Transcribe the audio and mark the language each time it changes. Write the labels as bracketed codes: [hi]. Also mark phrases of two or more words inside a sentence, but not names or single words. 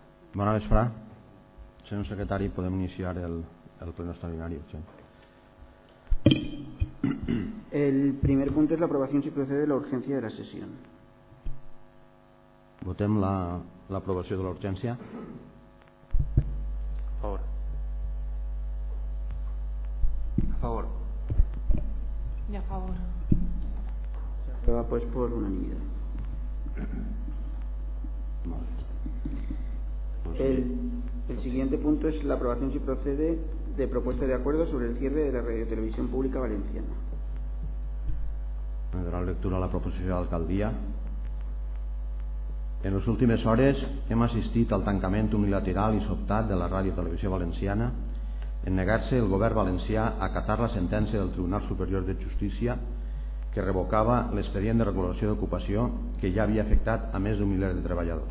[ca] Bona vesprà. Senyor secretari, podem iniciar [es] el pleno extraordinario. [ca] Sí. [es] El primer punto es la aprobación, si procede, de la urgencia de la sesión. [ca] Votem l'aprovació de la urgència. A favor. A favor. [es] Y a favor. Se aprueba pues por unanimidad. El siguiente punto es la aprobación, si procede, de propuesta de acuerdo sobre el cierre de la radiotelevisión pública valenciana. [ca] Me donarà lectura a la proposició d'alcaldia. En les últimes hores hem assistit al tancament unilateral i sobtat de la Ràdio Televisió Valenciana en negar-se el govern valencià a acatar la sentència del Tribunal Superior de Justícia que revocava l'expedient de regulació d'ocupació que ja havia afectat a més d'un miler de treballadors.